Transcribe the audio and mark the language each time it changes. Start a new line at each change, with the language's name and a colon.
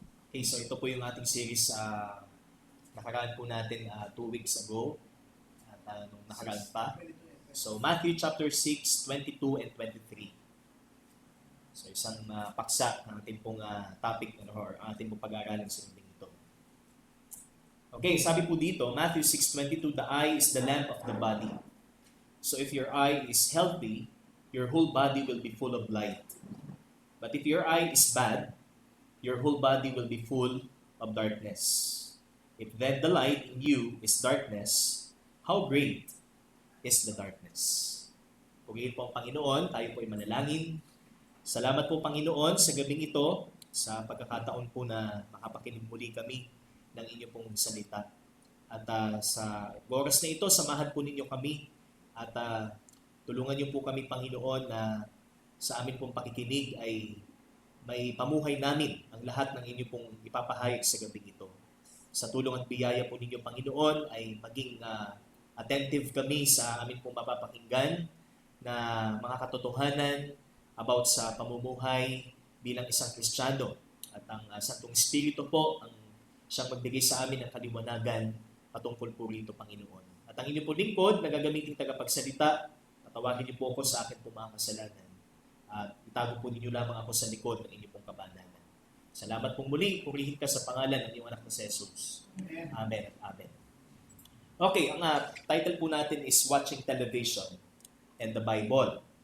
Filipino: Okay, so ito po yung ating series nakaraan po natin 2 weeks ago. At nung nakaraan pa. So, Matthew chapter 6, 22 and 23. So, isang paksa ng ating pong topic or ating pong pag-aaralan sa mundo.
English: Okay,
Filipino: sabi po dito,
English: Matthew 6:22, the eye is the lamp of the body. So if your eye is healthy, your whole body will be full of light. But if your eye is bad, your whole body will be full of darkness. If then the light in you is darkness, how great is the darkness?
Filipino: Purihin po ang Panginoon, tayo po ay manalangin. Salamat po Panginoon sa gabing ito, sa pagkakataon po na makapakinig muli kami ng inyong pong salita. At sa oras na ito, samahan po ninyo kami at tulungan niyo po kami, Panginoon, na sa amin pong pakikinig ay may pamuhay namin ang lahat ng inyong pong ipapahayag sa gabing ito. Sa tulong at biyaya po ninyo, Panginoon, ay maging attentive kami sa amin pong mapapakinggan na mga katotohanan about sa pamumuhay bilang isang Kristiyano. At ang Santong Espiritu po ang siyang magbigay sa amin ng kaliwanagan patungkol po rito, Panginoon. At ang inyong po lingkod na gagamitin tagapagsalita, patawagin niyo po ako sa akin po mga kasalanan. At itago po ninyo lamang ako sa likod ng inyong pong kabananan. Salamat pong muli, purihin ka sa pangalan ng iyong anak na si Jesus. Amen at amen. Okay, ang title po natin is Watching Television and the Bible.